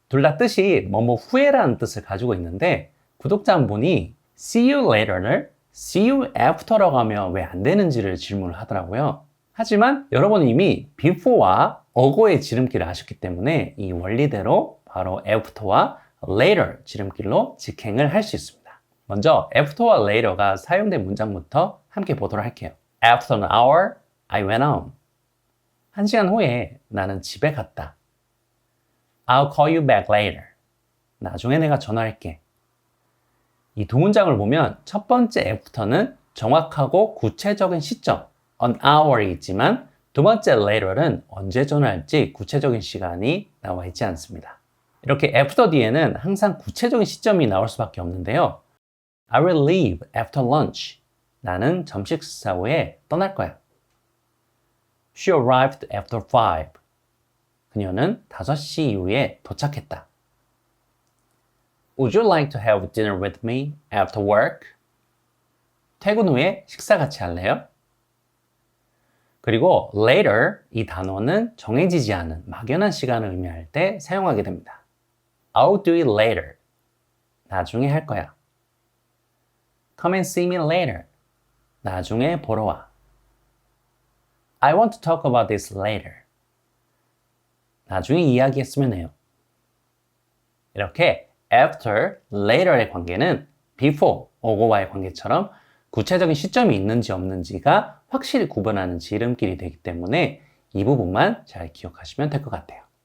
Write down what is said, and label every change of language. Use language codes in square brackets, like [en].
[ko] 둘 다 뜻이 뭐뭐 후에라는 뜻을 가지고 있는데 구독자 한 분이 [en] see you later [ko] 를 [en] see you after [ko] 라고 하면 왜 안 되는지를 질문을 하더라고요. 하지만 여러분은 이미 before와 어고의 지름길을 아셨기 때문에 이 원리대로 바로 after와 later 지름길로 직행을 할 수 있습니다. 먼저 after와 later가 사용된 문장부터 함께 보도록 할게요. [en] After an hour, I went home. [ko] 1시간 후에 나는 집에 갔다. [en] I'll call you back later. [ko] 나중에 내가 전화할게. 이 두 문장을 보면 첫 번째 after는 정확하고 구체적인 시점, an hour이 있지만 두 번째 later은 언제 전화할지 구체적인 시간이 나와 있지 않습니다. 이렇게 after 뒤에는 항상 구체적인 시점이 나올 수밖에 없는데요. [en] I will leave after lunch. [ko] 나는 점심 식사 후에 떠날 거야. [en] She arrived after 5. [ko] 그녀는 5시 이후에 도착했다. [en] Would you like to have dinner with me after work? [ko] 퇴근 후에 식사 같이 할래요? 그리고 later 이 단어는 정해지지 않은 막연한 시간을 의미할 때 사용하게 됩니다. [en] I'll do it later. [ko] 나중에 할 거야. [en] Come and see me later. [ko] 나중에 보러 와. [en] I want to talk about this later. [ko] 나중에 이야기했으면 해요. 이렇게 after, later의 관계는 before, 어고와의 관계처럼 구체적인 시점이 있는지 없는지가 확실히 구분하는 지름길이 되기 때문에 이 부분만 잘 기억하시면 될 것 같아요.